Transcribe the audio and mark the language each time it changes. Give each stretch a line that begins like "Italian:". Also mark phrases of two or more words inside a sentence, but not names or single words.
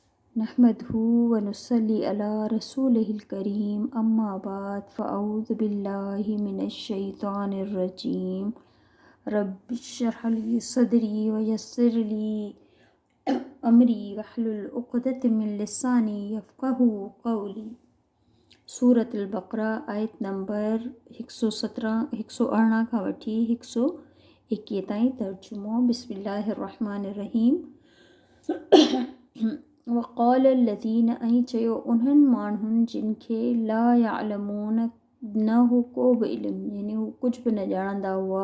Arabic: نحمده ونصلي على رسوله الكريم أما بعد فأعوذ بالله من الشيطان الرجيم رب اشرح لي صدري ويسر لي أمري واحلل عقدة من لساني يفقهوا قولي.
Sindhi: सूरतुल बक़रा आयत नंबर 117 खां वठी 121 ताईं। तर्जुमो बिस्मिल्लाहिर्रहमानिर्रहीम।
Arabic: وقال الذين
Sindhi: ऐं चयो उन्हनि माण्हुनि जिन खे
Arabic: لا يعلمون
Sindhi: न हो को बि इल्मु यानी हू कुझु बि न ॼाणंदा हुआ।